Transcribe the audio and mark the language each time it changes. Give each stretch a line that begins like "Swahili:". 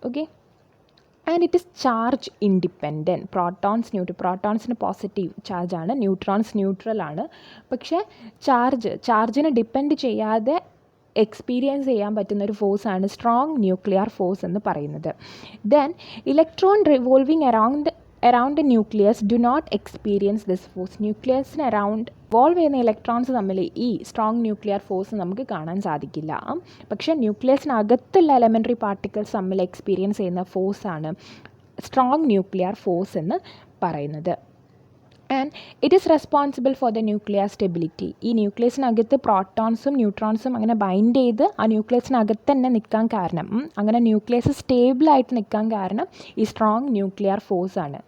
English: Okay, and it is charge independent.
Malayalam: പ്രോട്ടോൺസിന് positive ചാർജാണ്, neutrons neutral ആണ്. പക്ഷേ ചാർജിനെ ഡിപ്പെൻഡ് ചെയ്യാതെ എക്സ്പീരിയൻസ് ചെയ്യാൻ പറ്റുന്ന ഒരു ഫോഴ്സാണ് സ്ട്രോങ് ന്യൂക്ലിയർ ഫോഴ്സ് എന്ന് പറയുന്നത്.
English: Then electron revolving around the nucleus do not experience this force.
Malayalam: ന്യൂക്ലിയസിന് around valve ചെയ്യുന്ന ഇലക്ട്രോൺസ് തമ്മിൽ ഈ സ്ട്രോങ് ന്യൂക്ലിയർ ഫോഴ്സ് നമുക്ക് കാണാൻ സാധിക്കില്ല. പക്ഷേ ന്യൂക്ലിയസിനകത്തുള്ള എലമെൻ്ററി പാർട്ടിക്കിൾസ് തമ്മിൽ എക്സ്പീരിയൻസ് ചെയ്യുന്ന ഫോഴ്സാണ് സ്ട്രോങ് ന്യൂക്ലിയർ ഫോഴ്സ് എന്ന് പറയുന്നത്.
English: And it is responsible for the nuclear stability.
Malayalam: ഈ ന്യൂക്ലിയസിനകത്ത് പ്രോട്ടോൺസും ന്യൂട്രോൺസും അങ്ങനെ ബൈൻഡ് ചെയ്ത് ആ ന്യൂക്ലിയസിനകത്ത് തന്നെ നിൽക്കാൻ കാരണം, അങ്ങനെ ന്യൂക്ലിയസ് സ്റ്റേബിളായിട്ട് നിൽക്കാൻ കാരണം ഈ സ്ട്രോങ് ന്യൂക്ലിയർ ഫോഴ്സാണ്.